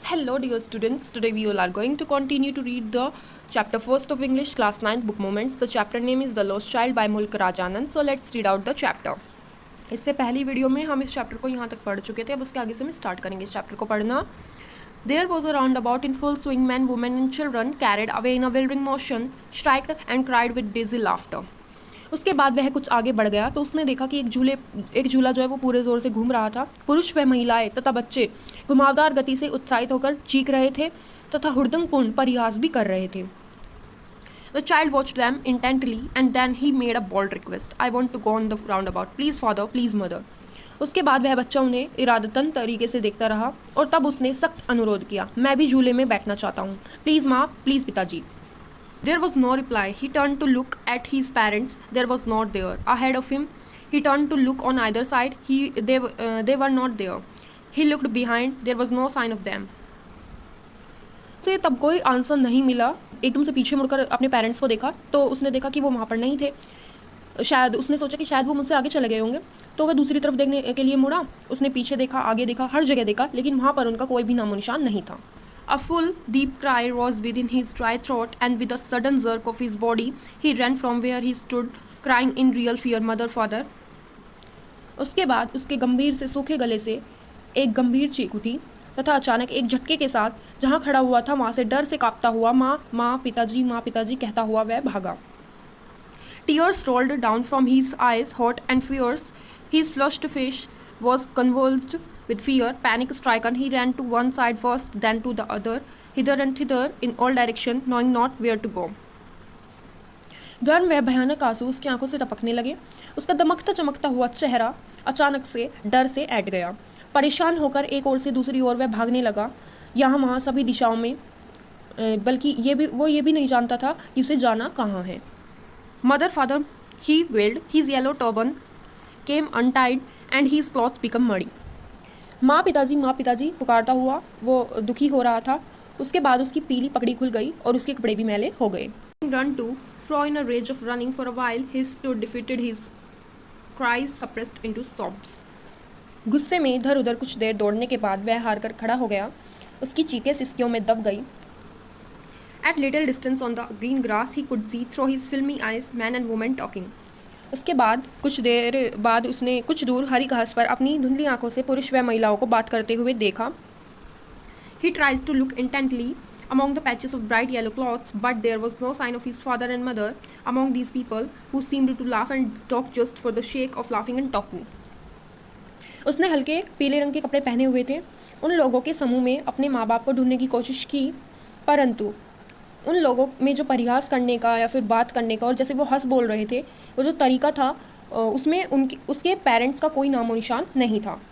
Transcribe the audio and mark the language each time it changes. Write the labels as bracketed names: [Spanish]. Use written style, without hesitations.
[English] Hello dear students, today we all are going to continue to read the chapter 1st of English class 9 book moments. The chapter name is The Lost Child by Mulk Rajanand. So let's read out the chapter. [Hindi] इससे पहली video में हम इस chapter को यहाँ तक पढ़ चुके थे, अब उसके आगे से हम स्टार्ट करेंगे इस चैप्टर को पढ़ना. [English] There was a roundabout in full swing. Men, women and children carried away in a whirling motion, shrieked and cried with dizzy laughter. [Hindi] उसके बाद वह कुछ आगे बढ़ गया तो उसने देखा कि एक झूला जो है वो पूरे ज़ोर से घूम रहा था. पुरुष व महिलाएं तथा बच्चे घुमावदार गति से उत्साहित होकर चीख रहे थे तथा हुड़दंगपूर्ण परिहास भी कर रहे थे. [English] The child watched them intently and then he made a bold request. I want to go on the roundabout. Please father, please mother. [Hindi] उसके बाद वह बच्चा उन्हें इरादतन तरीके से देखता रहा और तब उसने सख्त अनुरोध किया, मैं भी झूले में बैठना चाहता हूँ. प्लीज़ माँ, प्लीज़ पिताजी. [English] There was no reply. He turned to look at his parents. There was not there. Ahead of him, he turned to look on either side. They were not there. He looked behind. There was no sign of them. [Hindi] से तब कोई answer नहीं मिला. एकदम से पीछे मुड़कर अपने पेरेंट्स को देखा तो उसने देखा कि वो वहाँ पर नहीं थे. शायद उसने सोचा कि शायद वो मुझसे आगे चले गए होंगे, तो वह दूसरी तरफ देखने के लिए मुड़ा. उसने पीछे देखा, आगे देखा, हर जगह देखा, लेकिन वहाँ पर उनका कोई भी नामो निशान नहीं था. [English] A full, deep cry rose within his dry throat, and with a sudden jerk of his body, he ran from where he stood, crying in real fear, "Mother, father!" [Hindi] उसके बाद उसके गंभीर से सूखे गले से एक गंभीर चीख उठी तथा अचानक एक झटके के साथ जहाँ खड़ा हुआ था वहाँ से डर से कांपता हुआ माँ माँ पिताजी कहता हुआ वह भागा. [English] Tears rolled down from his eyes, hot and fierce. His flushed face was convulsed with fear. Panic stricken, he ran to one side first, then to the other, hither and thither in all directions, knowing not where to go. [Hindi] गर्म व भयानक आंसू उसकी आंखों से टपकने लगे. उसका दमकता चमकता हुआ चेहरा अचानक से डर से ऐंठ गया. परेशान होकर एक ओर से दूसरी ओर वह भागने लगा, यहाँ वहाँ सभी दिशाओं में, बल्कि वो ये भी नहीं जानता था कि उसे जाना कहाँ है. [English] Mother, father, he wailed. His yellow turban came untied and his clothes became muddy. [Hindi] माँ पिताजी पुकारता हुआ वो दुखी हो रहा था. उसके बाद उसकी पीली पगड़ी खुल गई और उसके कपड़े भी मैले हो गए. [English] Run to fro in a rage of running for a while, he stood defeated, his cries suppressed into sobs. [Hindi] गुस्से में इधर उधर कुछ देर दौड़ने के बाद वह हार कर खड़ा हो गया. उसकी चीखें सिसकियों में दब गई. [English] At little distance on the green grass, he could see through his filmy eyes men and women talking. [Hindi] उसके बाद कुछ देर बाद उसने कुछ दूर हरी घास पर अपनी धुंधली आंखों से पुरुष व महिलाओं को बात करते हुए देखा. [English] He tries to look intently among the patches of bright yellow cloths, but there was no sign of his father and mother among these people who seemed to laugh and talk just for the sake of laughing and talking. [Hindi] उसने हल्के पीले रंग के कपड़े पहने हुए थे. उन लोगों के समूह में अपने माँ बाप को ढूंढने की कोशिश की, परंतु उन लोगों में जो परिहास करने का या फिर बात करने का और जैसे वो हंस बोल रहे थे, वो जो तरीका था, उसमें उसके पेरेंट्स का कोई नामो निशान नहीं था.